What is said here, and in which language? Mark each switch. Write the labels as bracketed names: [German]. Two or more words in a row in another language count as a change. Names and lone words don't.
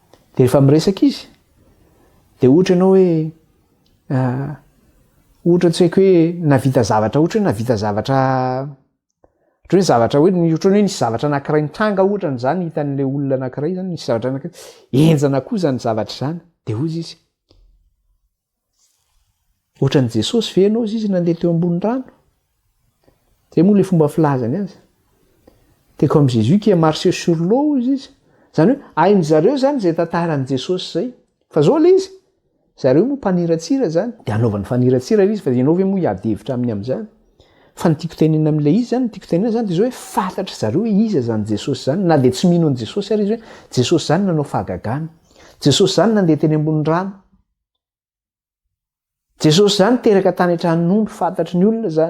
[Malagasy] Dia rehefa miresaka izy, dia ohatra ianao hoe ohatra tsy haiko hoe navita zavatra, ohatra hoe navita zavatra, ohatra hoe zavatra hoe ohatra hoe nisy zavatra anankiray nitranga ohatra n'izany hitan'ilay olona anankiray zany, nisy zavatra anankiray enjana koa zany zavatra zany, dia hozy izy ohatran'i Jesosy ve ianao izy nandeha teo ambony rano? Zay moa le fomba filazany azy. [French] T'es comme Jésus qui a marché sur l'eau izy. [Malagasy] Zany hoe hainy zareo zany zay tantaran'i Jesosy zay. Fa zao le izy zareo moa mpaniratsira zany, dia anaovany faniratsira izy, fa ianao ve moa hiady hevitra amin'ny amin'izany? Fa ny tiako tenena amin'ilay izy zany, ny tiako tenena zany dia zao hoe fantatra zareo hoe iza zany Jesosy zany, na dia tsy mino an'i Jesosy ary izy hoe Jesosy zany nanao fahagagana, Jesosy zany nandeha teny ambony rano, Jesosy zany teraka tany an-tranon'omby, fantatry ny olona zany.